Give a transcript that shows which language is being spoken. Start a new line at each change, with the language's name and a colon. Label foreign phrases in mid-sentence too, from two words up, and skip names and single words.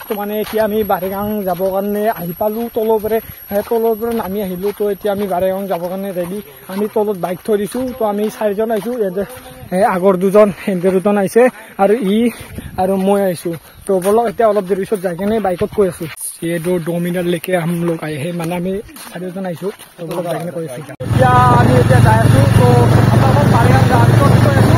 Assamese: তো মানে এতিয়া আমি বাৰেগাং যাবৰ কাৰণে আহি পালোঁ। তলৰ পৰা নামি আহিলোঁ। তো এতিয়া আমি বাৰেগাং যাবৰ কাৰণে ৰেডি। আমি তলত বাইক থৈ দিছোঁ। তো আমি 4জন আহিছোঁ। আগৰ 2জন সেহেঁতে 2জন আহিছে আৰু আৰু মই আহিছোঁ। তো বলক এতিয়া অলপ দেৰি পিছত যাই কিনে বাইকত কৈ আছোঁ।
Hindi: ये 2 मिनट लेके हम लोग आए हैं,
Assamese: মানে আমি 4জন আহিছোঁ। তো বলক যাই কিনে কৈ আছোঁ। এতিয়া আমি এতিয়া যাই আছোঁ। তো আপোনালোকক বাৰেগাং যোৱাৰ পিছত কৈ আছোঁ।